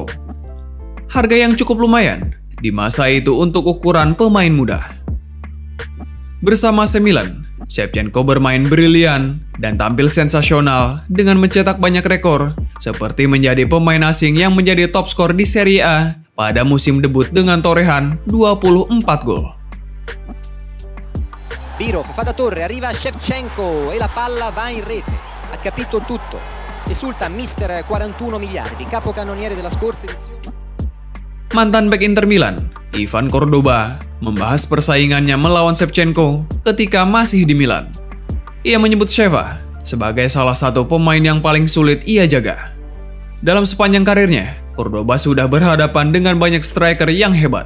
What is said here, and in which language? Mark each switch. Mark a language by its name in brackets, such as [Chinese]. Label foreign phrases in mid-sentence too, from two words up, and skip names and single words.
[Indonesian] Harga yang cukup lumayan di masa itu untuk ukuran pemain muda. Bersama AC Milan, Shevchenko bermain brilian dan tampil sensasional dengan mencetak banyak rekor, seperti menjadi pemain asing yang menjadi top skor di Serie A pada musim debut dengan torehan 24 gol. [Italian] Biro fa da torre, arriva Shevchenko e la palla va in rete. Ha capito tutto. Esulta mister 41 miliardi, capocannoniere della scorsa edizione. [Indonesian] Mantan bek Inter Milan, Ivan Cordoba, membahas persaingannya melawan Shevchenko ketika masih di Milan. Ia menyebut Sheva sebagai salah satu pemain yang paling sulit ia jaga. Dalam sepanjang karirnya, Cordoba sudah berhadapan dengan banyak striker yang hebat.